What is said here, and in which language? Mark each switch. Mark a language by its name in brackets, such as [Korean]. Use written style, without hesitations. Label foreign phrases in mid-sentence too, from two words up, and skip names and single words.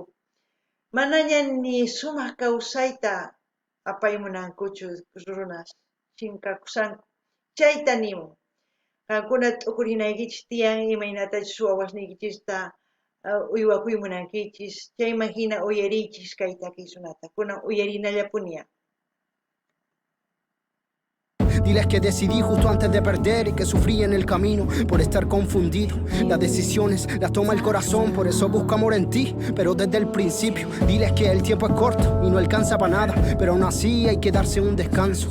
[Quechua] Manaña ni sumaq kawsayta apaymunankuchu runas chinkakusanku. Chayta nimun. Qankuna t'ukurinaykichis tiyan imaynatachus wawasniykichista uywakuymunankichis chayman hina uyariychis kay takisunata. Kunan uyarinallapuniya. [Spanish] Diles que decidí justo antes de perder y que sufrí en el camino por estar confundido. Las decisiones las toma el corazón, por eso busco amor en ti, pero desde el principio. Diles que el tiempo es corto y no alcanza para nada, pero aún así hay que darse un descanso.